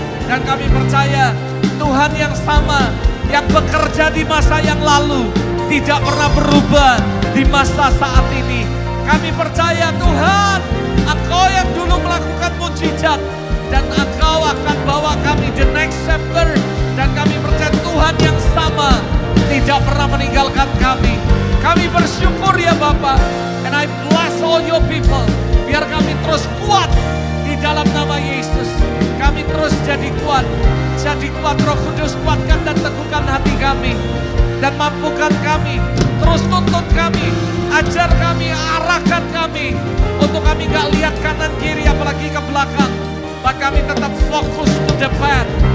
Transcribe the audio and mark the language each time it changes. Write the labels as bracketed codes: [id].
[id] Dan kami percaya Tuhan yang sama, yang bekerja di masa yang lalu, tidak pernah berubah di masa saat ini. Kami percaya Tuhan, Engkau yang dulu melakukan mujizat, dan Engkau akan bawa kami [en] the next chapter. [id] Dan kami percaya Tuhan yang sama tidak pernah meninggalkan kami. Kami bersyukur ya Bapa. [en] And I bless all your people. [id] Biar kami terus kuat di dalam nama Yesus. Kami terus jadi kuat. Jadi kuat, Roh Kudus, kuatkan dan teguhkan hati kami. Dan mampukan kami, terus tuntun kami, ajar kami, arahkan kami. Untuk kami gak lihat kanan kiri apalagi ke belakang. Maka kami tetap fokus [en] to the path.